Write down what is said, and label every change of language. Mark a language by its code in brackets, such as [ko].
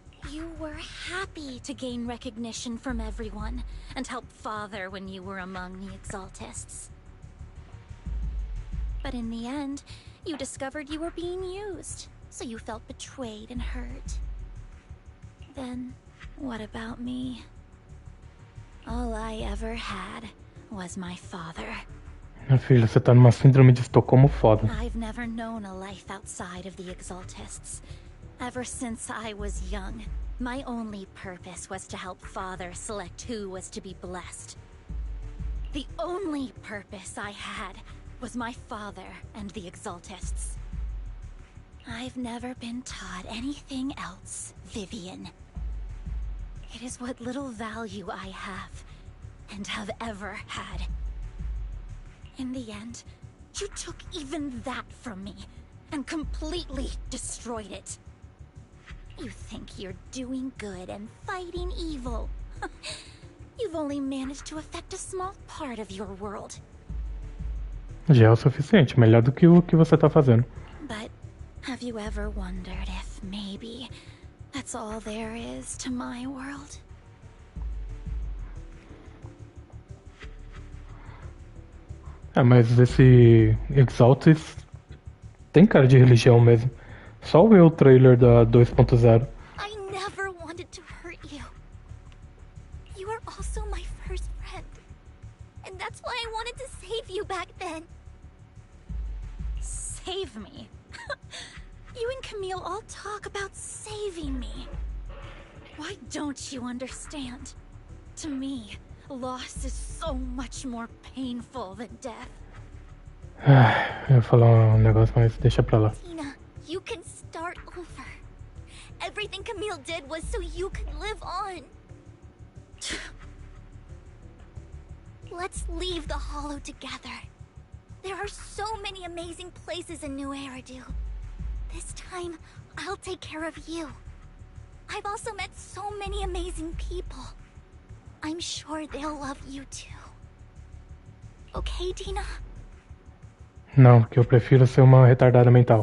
[en] You were happy to gain recognition from everyone and help Father when you were among the Exaltists. But in the end, you discovered you were being used, so you felt betrayed and hurt. Then, what about me? All I ever had was my father. [pt] Minha filha, você tá numa síndrome de Estocolmo foda. [en] I've never known a life outside of the Exaltists. Ever since I was young, my only purpose was to help Father select who was to be blessed. The only purpose I had was my father and the Exaltists. I've never been taught anything else, Vivian. It is what little value I have, and have ever had. In the end, you took even that from me, and completely destroyed it. You think you're doing good and fighting evil. You've only managed to affect a small part of your world. [pt] Já é o suficiente, melhor do que o que você tá fazendo. [en] But have you ever wondered if maybe that's all there is to my world? [pt] Mas esse Exaltis tem cara de religião mesmo. Só ver o trailer da 2.0. [en] I never wanted to hurt you. You were also my first friend. And that's why I wanted to save you back then. Save me? You and Camille all talk about saving me. Why don't you understand? To me, loss is so much more painful than death. [pt] Eu ia falar um negócio, mas deixa pra lá. [en] Tina, you can start over. Everything Camille did was so you could live on. Let's leave the Hollow together. There are so many amazing places in New Eridu. This time, I'll take care of you. I've also met so many amazing people. I'm sure they'll love you too. Okay, Tina? [pt] Não, porque eu prefiro ser uma retardada mental.